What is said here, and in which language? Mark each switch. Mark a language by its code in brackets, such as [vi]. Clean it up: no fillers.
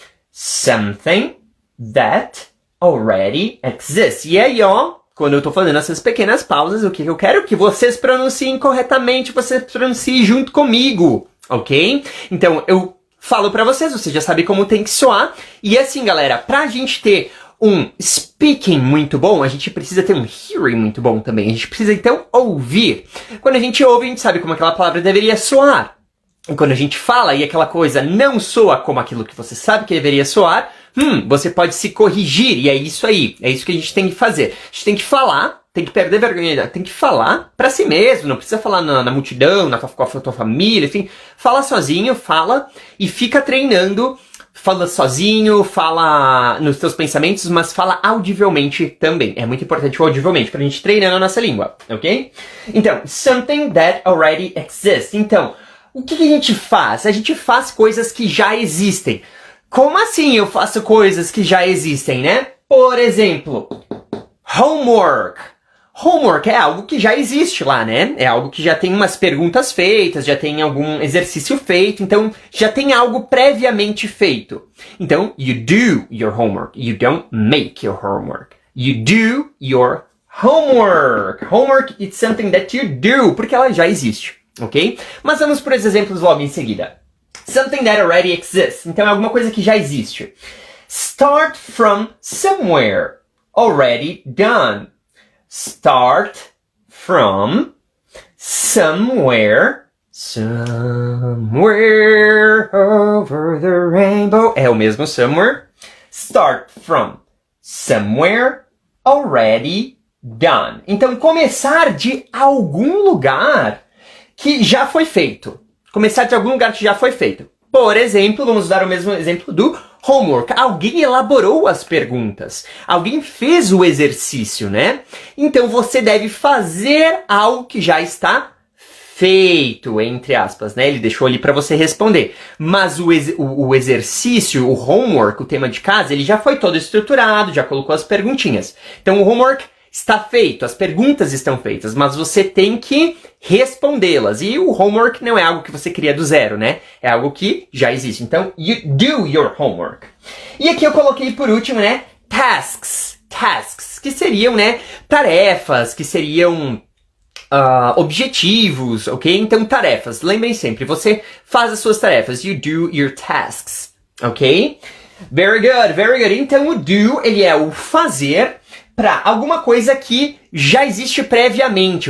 [en] Something that already exists. [pt] E aí, ó, quando eu tô fazendo essas pequenas pausas, o que eu quero? Que vocês pronunciem corretamente, vocês pronunciem junto comigo, ok? Então, eu falo pra vocês, você já sabe como tem que soar. E assim, galera, pra gente ter um speaking muito bom, a gente precisa ter um hearing muito bom também. A gente precisa, então, ouvir. Quando a gente ouve, a gente sabe como aquela palavra deveria soar. E quando a gente fala e aquela coisa não soa como aquilo que você sabe que deveria soar, você pode se corrigir, e é isso aí. É isso que a gente tem que fazer. A gente tem que falar, tem que perder vergonha, tem que falar pra si mesmo, não precisa falar na multidão, com a tua família, enfim. Fala sozinho, fala e fica treinando. Fala sozinho, fala nos teus pensamentos, mas fala audivelmente também. É muito importante o audivelmente, pra gente treinar a nossa língua, ok? Então, [en] something that already exists. [pt] Então, o que a gente faz? A gente faz coisas que já existem. Como assim eu faço coisas que já existem, né? Por exemplo, homework. Homework é algo que já existe lá, né? É algo que já tem umas perguntas feitas, já tem algum exercício feito, então já tem algo previamente feito. [en] Então, you do your homework. You don't make your homework. You do your homework. Homework is something that you do, [pt] porque ela já existe, [en] ok? [pt] Mas vamos por esses exemplos logo em seguida. [en] Something that already exists. [pt] Então é alguma coisa que já existe. [en] Start from somewhere. Already done. Start from somewhere. Somewhere over the rainbow. [pt] É o mesmo somewhere. [en] Start from somewhere already done. [pt] Então começar de algum lugar que já foi feito. Começar de algum lugar que já foi feito. Por exemplo, vamos dar o mesmo exemplo do homework. Alguém elaborou as perguntas. Alguém fez o exercício, né? Então você deve fazer algo que já está feito, entre aspas, né? Ele deixou ali para você responder. Mas o exercício, o homework, o tema de casa, ele já foi todo estruturado, já colocou as perguntinhas. Então o homework está feito, as perguntas estão feitas, mas você tem que respondê-las. E o homework não é algo que você cria do zero, né? É algo que já existe. [en] Então, you do your homework. [pt] E aqui eu coloquei por último, né? Tasks. Tasks, que seriam, né? Tarefas, que seriam objetivos, ok? Então, tarefas. Lembrem sempre, você faz as suas tarefas. [en] You do your tasks. [pt] ok? [en] Very good, very good. [pt] Então o do, ele é o fazer para alguma coisa que já existe previamente.